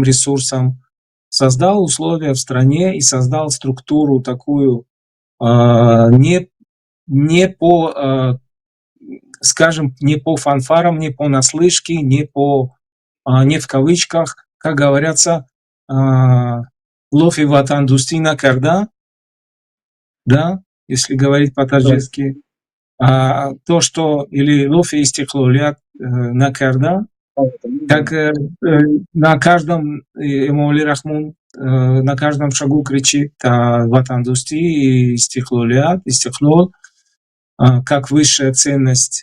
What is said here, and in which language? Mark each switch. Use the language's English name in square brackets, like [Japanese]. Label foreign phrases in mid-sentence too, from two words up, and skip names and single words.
[Russian] ресурсам, создал условия в стране и создал структуру такую не по, скажем, не по фанфарам, не по наслышке, не в кавычках, как говорится, [Tajik] лофи ватан дустина карда, [Russian] да, если говорить по-таджикски, то, что, или [Tajik] лофи истихлолят на карда, [Russian] как на каждом Эмомали Рахмон на каждом шагу кричит [Tajik] ватан дусти и истихлолят, [Russian] истихлол, как высшая ценность.